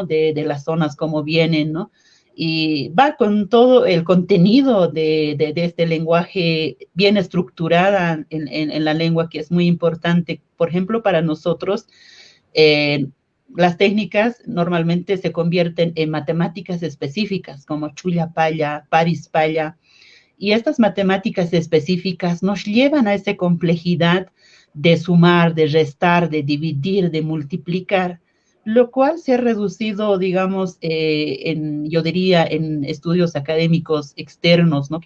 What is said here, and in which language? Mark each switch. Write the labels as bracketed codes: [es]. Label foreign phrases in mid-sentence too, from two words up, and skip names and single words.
[es] De las zonas como vienen, ¿no? Y va con todo el contenido de este lenguaje bien estructurada en la lengua, que es muy importante. Por ejemplo, para nosotros, las técnicas normalmente se convierten en matemáticas específicas, como [ay] chulla paya, paris paya, [es] y estas matemáticas específicas nos llevan a esa complejidad de sumar, de restar, de dividir, de multiplicar. lo cual se ha reducido, digamos, yo diría, en estudios académicos externos, ¿no?